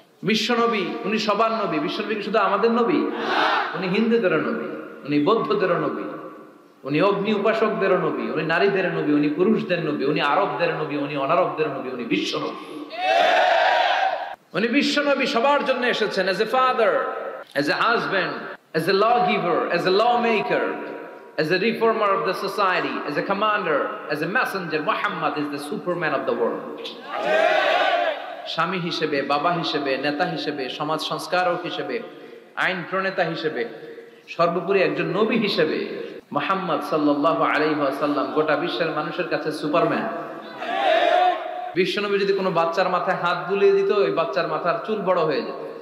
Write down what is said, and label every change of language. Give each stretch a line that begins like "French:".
Bangla: বিশ্বনবী, উনি সবার নবী। বিশ্বনবী শুধু আমাদের নবী, উনি হিন্দুদেরও নবী, উনি বৌদ্ধদেরও নবী, উনি অগ্নি উপাসকদেরও নবী, উনি নারীদের নবী, উনি পুরুষদের নবী, উনি আরবদের নবী, উনি অনারবদের নবী, উনি বিশ্বনবী। উনি বিশ্বনবী সবার জন্য এসেছেন,
English: As a father, as a husband, as a lawgiver, as a lawmaker, as a reformer of the society, as a commander, as a messenger, Muhammad is the superman of the world.
Bangla: স্বামী হিসেবে, বাবা হিসেবে, নেতা হিসেবে, সমাজ সংস্কারক হিসেবে, আইন প্রণেতা হিসেবে, সর্বোপরি একজন নবী হিসেবে মুহাম্মদ সাল্লাল্লাহু আলাইহি ওয়াসাল্লাম গোটা বিশ্বের মানুষের কাছে সুপারম্যান। বিশ্বনবী যদি কোনো বাচ্চার মাথায় হাত বুলিয়ে দিত, ওই বাচ্চার মাথার চুল বড় হয়ে যেত।